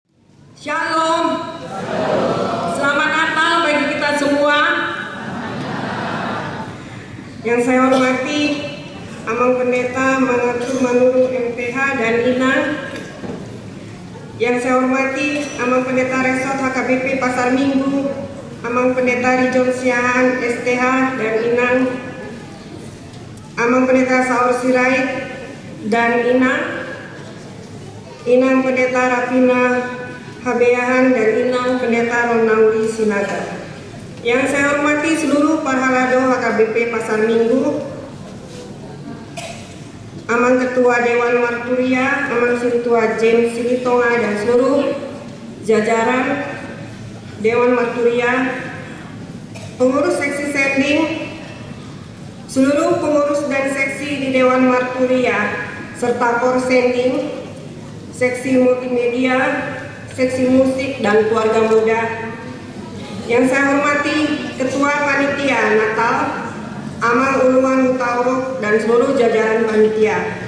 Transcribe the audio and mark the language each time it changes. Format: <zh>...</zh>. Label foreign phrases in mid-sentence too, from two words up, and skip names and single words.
<id>Shalom. Selamat Natal bagi kita semua. Yang saya hormati Amang Pendeta Manatu Manurung MPH dan Inang. Yang saya hormati Amang Pendeta Resort HKBP Pasar Minggu, Amang Pendeta Rijon Siahan STH dan Inang, Amang Pendeta Saur Sirait dan Inang Pendeta Rafina Habeahan dan Inang Pendeta Ronauri Sinaga. Yang saya hormati seluruh Parhalado HKBP Pasar Minggu, Amang Ketua Dewan Marturia, Amang Sintua James Silitonga, dan seluruh jajaran Dewan Marturia, pengurus seksi sending, seluruh pengurus dan seksi di Dewan Marturia, serta Korsending, seksi multimedia, seksi musik, dan keluarga muda. Yang saya hormati Ketua Panitia Natal, Amang Uluan Hutauruk, dan seluruh jajaran panitia.</id>